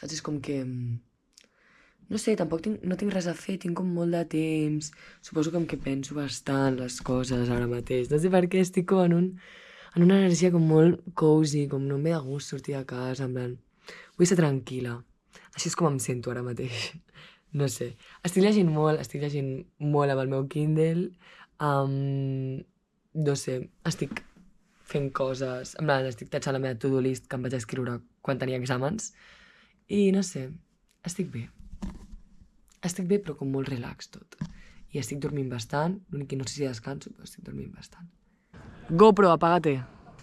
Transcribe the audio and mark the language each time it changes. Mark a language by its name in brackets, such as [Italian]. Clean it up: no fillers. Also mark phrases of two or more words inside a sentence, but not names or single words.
[Catalan] És com que, no sé, tampoc no tinc res a fer, tinc com molt de temps, suposo com que penso bastant les coses ara mateix, no sé per què estic com en una energia com molt cozy, com no em ve de gust sortir de casa, en plan, vull ser tranquil·la, així és com em sento ara mateix. No sé, estic llegint molt amb el meu Kindle, no sé, estic fent coses, en plan, estic tatxant la meva [English] to-do list [Catalan] que em vaig escriure quan tenia exàmens, i no sé, estic bé. Estic bé, però com molt relax tot. I estic dormint bastant, l'únic que no sé si descanso, però estic dormint bastant. GoPro, apaga-te.